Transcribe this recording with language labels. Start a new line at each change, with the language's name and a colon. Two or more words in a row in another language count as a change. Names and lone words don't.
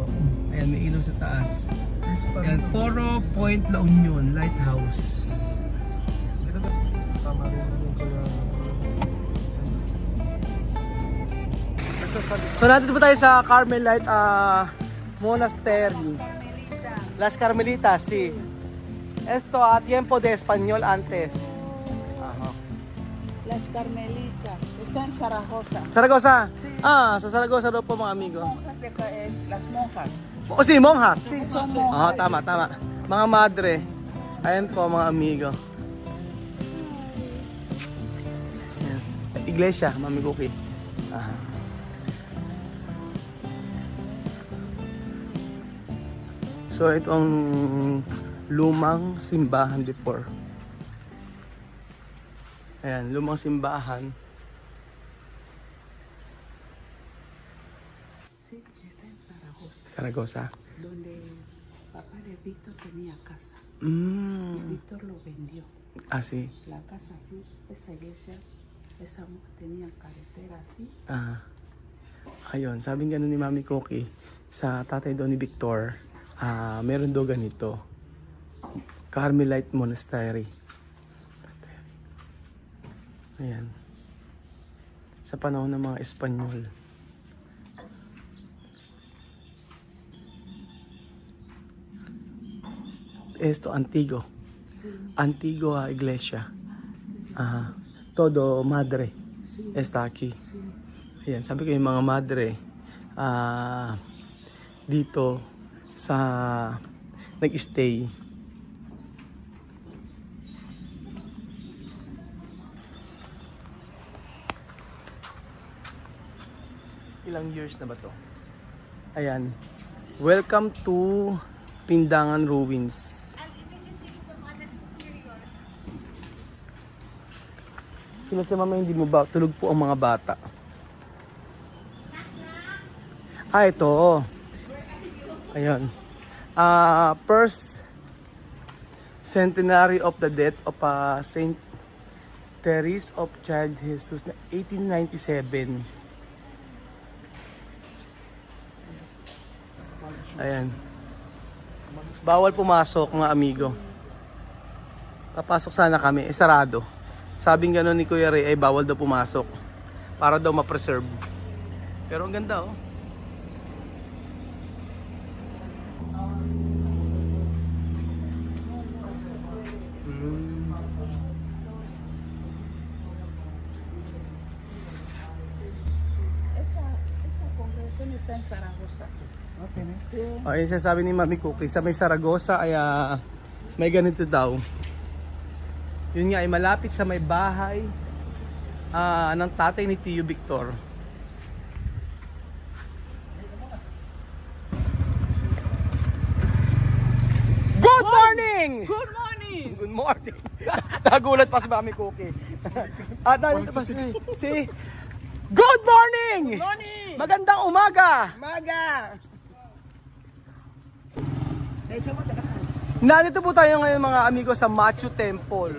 Filipino: Ayan, may ilaw sa taas. Crystal. Ayan, Puro Point La Union Lighthouse. Dito na. Tama rin yung kuya. So nandito po tayo sa Carmelite Monastery.
Spanish: Las Carmelitas, sí. Esto a tiempo de español antes. Ajá. Las Carmelitas. Está en Zaragoza. Zaragoza.
Filipino: Ah, sa Zaragoza daw po mga amigo.
Spanish: Monjas de acá es las monjas. O si monjas. Sí, son monjas.
Filipino: Tama, tama. Mga madre. Ayan po mga amigo. Ayan. Iglesia, Mami Cookie. Aha. So ito ang lumang simbahan before. Ayan, lumang simbahan.
Spanish: Sí, está en Zaragoza. Zaragoza. Donde papá de Víctor tenía casa. Mm. Víctor lo vendió. Ah, sí. La casa así, esa iglesia, esa tenía carretera así. Ah.
Filipino: Ayun, sabing gano'n ni Mami Cookie sa tatay daw ni Victor, meron daw ganito. Carmelite Monastery. Ayan. Sa panahon ng mga Espanyol.
Spanish: Esto, Antigo. Antigua Iglesia. Todo madre está aquí.
Filipino: Ayan, sabi ko yung mga madre dito sa nag-stay. Ilang years na ba to? Ayan.
English: Welcome to Pindangan Ruins.
Filipino: Sila si mama hindi mo ba? Tulog po ang mga bata. Ito. Ayun.
English: First centenary of the death of Saint Therese of Child Jesus na 1897.
Filipino: Ayan. Bawal pumasok mga amigo. Papasok sana kami, sarado. Sabing gano'n ni Kuya Ray ay bawal daw pumasok para daw ma-preserve. Pero ang ganda oh.
Spanish: Esa congregación está en Zaragoza.
English: Okay, ne?
Spanish: Sí.
Filipino: Ayun siya sabi ni Mami Cookie, sa may Saragossa ay may ganito daw. Yun nga ay malapit sa may bahay ng tatay ni Tio Victor.
English: Good morning! morning! Good morning! Good morning.
Filipino: Nagulat pa si Mami Cookie. At nandito pa si
English: Good morning! Morning!
Filipino: Magandang umaga! Maga! Nandito po tayo ngayon mga amigo sa Machu Temple.